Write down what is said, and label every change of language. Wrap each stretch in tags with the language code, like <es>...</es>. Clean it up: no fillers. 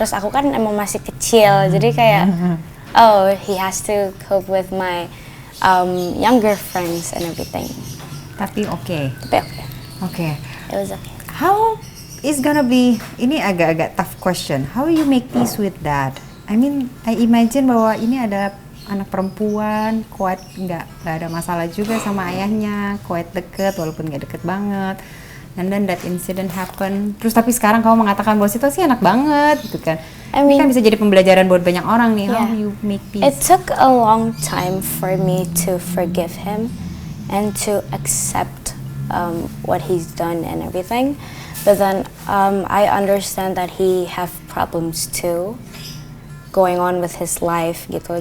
<id>Terus aku kan emang masih kecil, jadi kayak</id> <en>oh he has to cope with my younger friends and everything.</en> <id>Tapi oke. Tapi okay. Oke.</id> <en>It was okay. How is gonna be?</en> <id>Ini agak-agak</id> <en>tough question. How you make peace with that? I mean, I imagine</en> <id>bahwa ini ada anak perempuan, kuat nggak ada masalah juga sama ayahnya, kuat deket walaupun nggak deket banget.</id> <en>And then that incident happen.</en> <id>Terus tapi sekarang kamu mengatakan bahwa situasi enak banget gitu kan. Ini kan bisa jadi pembelajaran buat banyak orang nih.</id> <en>How you make peace? It took a long time for me to forgive him and to accept what he's done and everything. But then I understand that he have problems too, going on with his life gitu.</en>